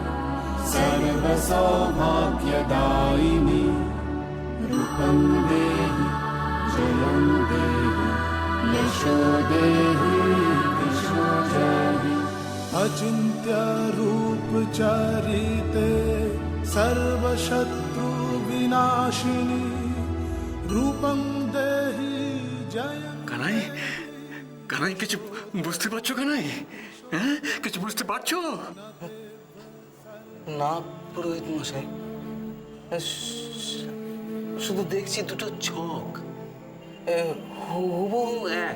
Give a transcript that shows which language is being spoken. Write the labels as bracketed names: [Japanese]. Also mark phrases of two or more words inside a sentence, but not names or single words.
[Sanskrit] सर्वसौभाग्यदायिनी रूपं देहि जयं देहि यशो देहि दिशो जहि अचिन्त्य रूपचरिते सर्वशत्रु विनाशिनी रूपं देहि जयं। [Bangla] কানাই, কানাই কিছু বুঝতে পারছো কানাই? হ্যাঁ কিছু বুঝতে পারছো? না পুরোহিত মশাই, শুধু দেখছি দুটো ছক, হুবহু এক।